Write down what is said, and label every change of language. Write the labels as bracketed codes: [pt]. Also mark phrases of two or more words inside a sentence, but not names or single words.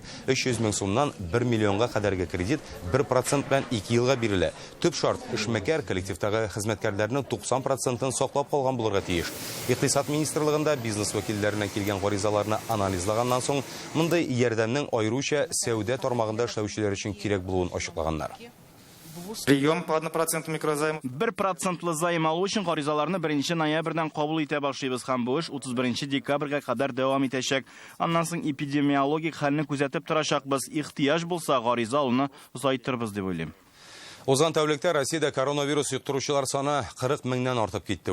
[tt] 300 мең сумнан 1 миллионга кадәрге кредит 1% белән 2 елга бирелә. Төп шарт эшмәкәр коллективтагы хезмәткәрләрнең 90%-ын саклап калган булырга тиеш. Икътисад министрлыгында бизнес вәкилләренә килгән гаризаларны анализлаганнан соң мондай ярдәмнең аеруча сәүдә тармагында эшләүчеләр өчен кирәк булуын ачыклаганнар. [ru] Прием по 1% микрозайм. [tt] 1% займ алу өчен гаризаларны 1 ноябрьдән кабул итә башлыйбыз һәм бу эш 31 декабрьгә кадәр дәвам итәчәк. Аннан соң эпидемиологик хәлне күзәтеп торачакбыз. Ихтыяҗ булса, гариза алуны озайтырбыз дип уйлыйм. Узган тәүлектә Россиядә коронавирус йоктыручылар саны 40 меңнән артып китте.